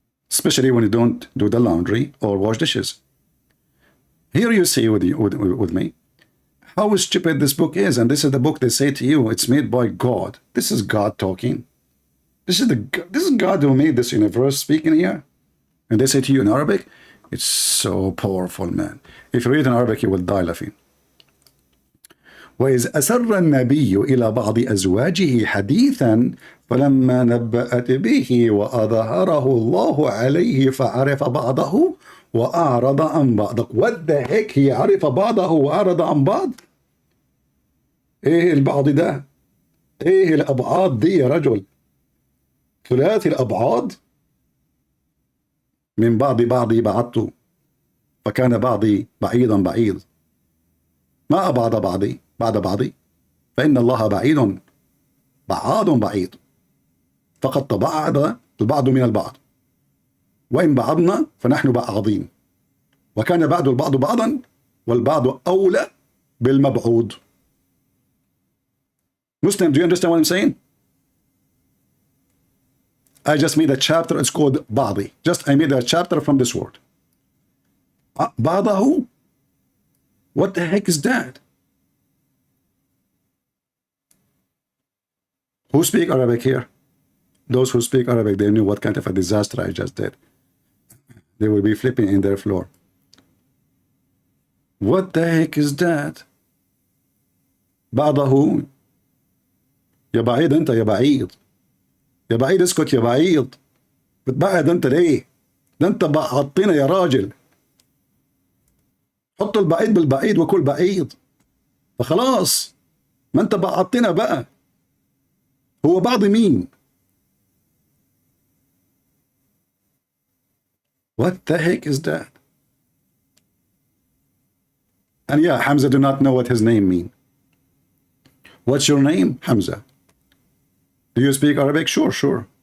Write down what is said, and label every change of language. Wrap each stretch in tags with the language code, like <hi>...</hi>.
<en>Especially when you don't do the laundry or wash dishes. Here you see with me how stupid this book is. And this is the book they say to you, it's made by God. This is God talking. This is God who made this universe speaking here. And they say to you in Arabic, it's so powerful, man. If you read in Arabic, you will die laughing.</en> <ar>وإذ أسر النبي إلى بعض أزواجه حديثا فلما نبأت به وأظهره الله عليه فعرف بعضه وأعرض عن بعض.</ar> <en>What the heck</en> <ar>هي عرف بعضه وأعرض عن بعض؟ إيه البعض ده؟ إيه الأبعاد دي يا رجل؟ ثلاثي الأبعاد من بعضي بعدت فكان بعضي بعيدا بعيد ما أبعد بعضي بعد بعضي فإن الله بعيد بعيد فقد تباعد البعض من البعض وإن بعضنا فنحن بعاضين وكان بعض البعض بعضا والبعض أولى بالمبعوض.</ar> <en>Muslim, do you understand what I'm saying? I just made a chapter, it's called</en> <ar>بعضي.</ar> <en>I made a chapter from this word.</en> <ar>بعضه?</ar> <en>What the heck is that? Who speak Arabic here? Those who speak Arabic, they knew what kind of a disaster I just did. They will be flipping in their floor. What the heck is that?</en> <ar>بعضه يا بعيد انت يا بعيد يا بعيد اسكت يا بعيد بتبعد انت ليه؟ ده انت بعضتنا يا راجل. حط البعيد بالبعيد وكل بعيد فخلاص ما انت بعضتنا بقى. هو بعض مين؟</ar> <en>What the heck is that? And yeah, Hamza do not know what his name mean. What's your name? Hamza. Do you speak Arabic? Sure.</en>